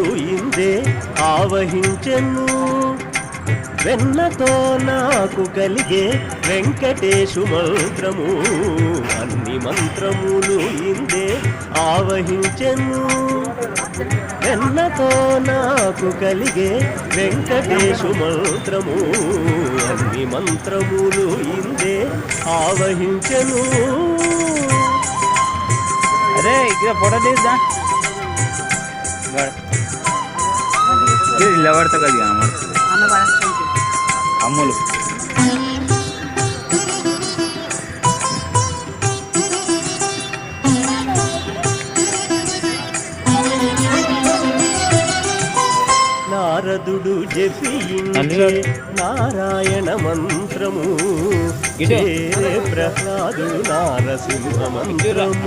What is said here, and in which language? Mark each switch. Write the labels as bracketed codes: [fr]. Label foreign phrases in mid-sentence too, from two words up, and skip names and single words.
[te] ఇందే ఆవహించెను వెన్నతో నాకు కలిగే వెంకటేశు మంత్రము అన్ని మంత్రములు ఇందే ఆవహించెను వెన్నతో నాకు కలిగే వెంకటేశు మంత్రము అన్ని మంత్రములు ఇందే ఆవహించెను [mr] अरे इकडे फोटो देस ना आवडतं कधी अमोल [te] నారదుడు జపించే నారాయణ మంత్రము చేరే ప్రహ్లాదుడు నారసింహ మంత్రము